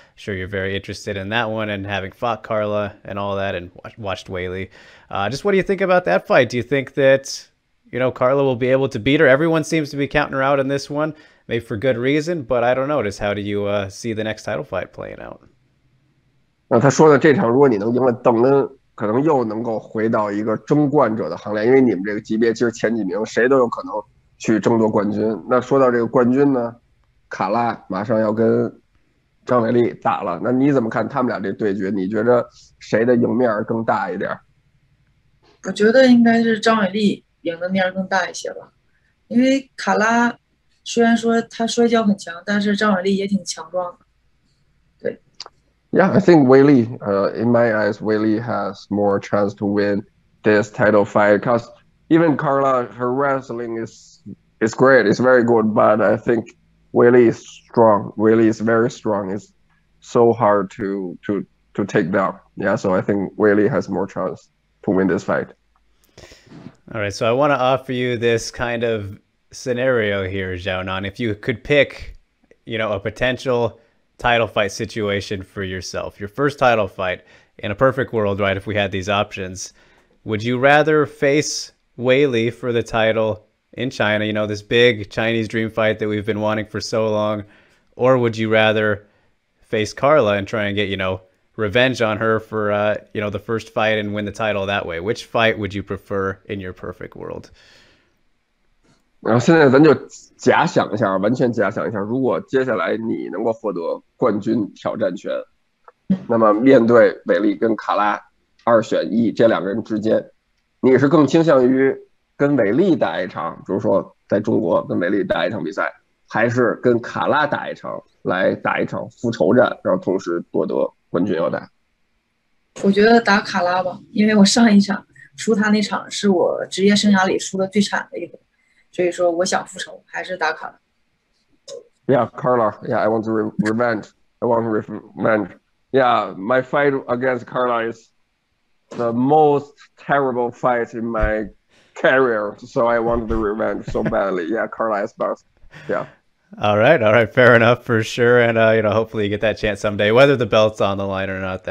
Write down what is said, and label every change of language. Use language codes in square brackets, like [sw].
[en] Sure, you're very interested in that one, and having fought Carla and all that, and watched Weili. Just what do you think about that fight? Do you think that Carla will be able to beat her? Everyone seems to be counting her out in this one, maybe for good reason, but I don't know. Just how do you see the next title fight playing out? [zh] 他说的这场，如果你能赢了邓恩，可能又能够回到一个争冠者的行列，因为你们这个级别其实前几名谁都有可能去争夺冠军。那说到这个冠军呢，卡拉马上要跟张伟丽打了，那你怎么看他们俩这对决？你觉得谁的赢面更大一点？我觉得应该是张伟丽赢的面更大一些吧，因为卡拉虽然说他摔跤很强，但是张伟丽也挺强壮的。对。 [en] Yeah, I think Weili, in my eyes, Weili has more chance to win this title fight because even Carla, her wrestling is great, it's very good, but I think Weili is strong. Weili is very strong. It's so hard to take down. Yeah, so I think Weili has more chance to win this fight. All right, so I want to offer you this kind of scenario here, Xiaonan. If you could pick, a potential title fight situation for yourself, your first title fight in a perfect world, right? If we had these options, would you rather face Weili for the title in China, this big Chinese dream fight that we've been wanting for so long, or would you rather face Carla and try and get, revenge on her for, the first fight and win the title that way? Which fight would you prefer in your perfect world? [zh] 然后现在咱就假想一下，完全假想一下，如果接下来你能够获得冠军挑战权，那么面对伟丽跟卡拉2选1这两个人之间，你是更倾向于跟伟丽打一场，比如说在中国跟伟丽打一场比赛，还是跟卡拉打一场来打一场复仇战，然后同时夺得冠军腰带？我觉得打卡拉吧，因为我上一场输他那场是我职业生涯里输的最惨的一回。所以说我想复仇，还是打卡拉。 [en] Yeah, Carla. Yeah, I want to revenge. I want revenge. Yeah, my fight against Carla is the most terrible fight in my career. So I want the revenge so badly. Yeah, Carla Esparza. Yeah. All right, fair enough for sure. And hopefully you get that chance someday, whether the belt's on the line or not.